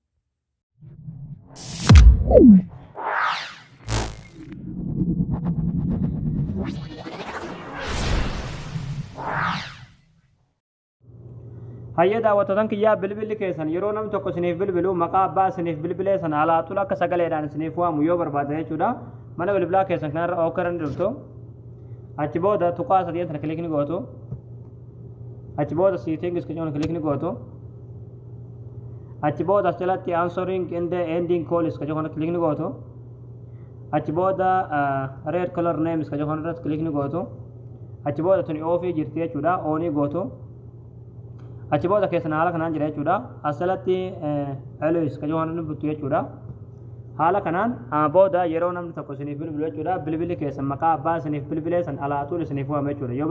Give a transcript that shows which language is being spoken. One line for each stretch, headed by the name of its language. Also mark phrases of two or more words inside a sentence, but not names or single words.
Oromo: Hayya daawwattoota kiyyaa bilbilli keessan yeroo namni tokko isiniif bilbilu maqaa abbaa isiniif bilbilee sana alaatul akka sagaleedhaan isiniif waamu yoo barbaada jechuudha. Mana bilbilaa keessan kanarra ookaran dhuftu achi booda tuqaa sadii tan kilikni gootu. Achi booda settings kan klik ni gootu. Achi booda jalatti
English: answering and ending calls
Oromo: kan klik ni gootu. Achi booda
English: red color names
Oromo: kan klik ni gootu. Achi booda tuni off jirti jechuudha on gootu. Achi booda keessan haala kanaan jira jechuudha. Asalatti always kan buttu jechuudha. Haala kanaan booda yeroo namni tokko isiniif bilbilu jechuudha bilbilli keessan maqaa abbaa isiniif bilbilee san alaatul isiniif waame jechuudha yoo